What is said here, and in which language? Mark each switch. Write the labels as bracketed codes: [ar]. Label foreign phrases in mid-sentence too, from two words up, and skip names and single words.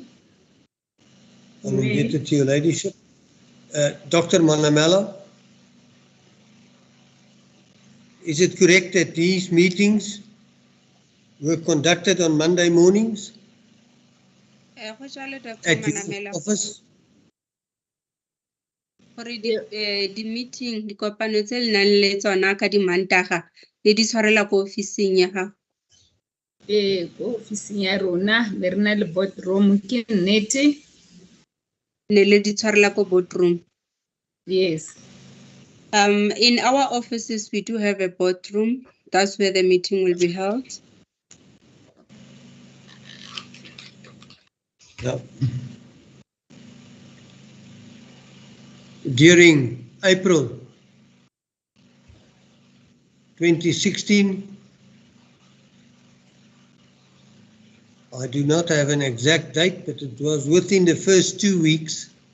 [en] I will get it to your ladyship. Dr. Manamela, is it correct that these meetings were conducted on Monday mornings [tn] Go jalo Dr. [en] at your Manamela, office? [tn] gore di-meeting dikopano tse le nang le tsona ka di-Mantaga le di tshwarela ko ofising ya gago? Ko ofising ya rona le rena le boardroom ke nnete. Ne le di tshwarela ko boardroom? [en] Yes. In our offices, we do have a boardroom. That's where the meeting will be held. No. During April 2016, I do not have an exact date, but it was within the first 2 weeks.